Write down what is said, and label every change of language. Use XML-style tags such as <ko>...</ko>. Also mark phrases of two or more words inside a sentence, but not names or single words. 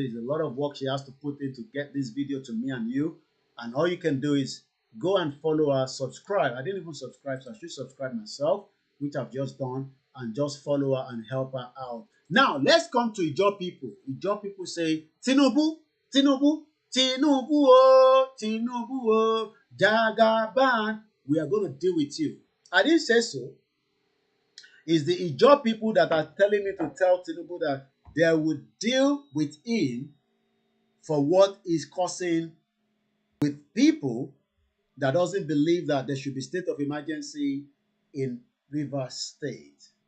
<en>It's a lot of work she has to put in to get this video to me and you. And all you can do is go and follow her, subscribe. I didn't even subscribe, so I should subscribe myself, which I've just done, and just follow her and help her out. Now, let's come to Ijaw people. Ijaw people say, Tinubu, Tinubu, Tinubu, oh, Tinubu, oh, Jagaban, we are going to deal with you. I didn't say so. It's the Ijaw people that are telling me to tell Tinubu that they will deal with him for what is causing with people that doesn't believe that there should be state of emergency in Rivers State.</en>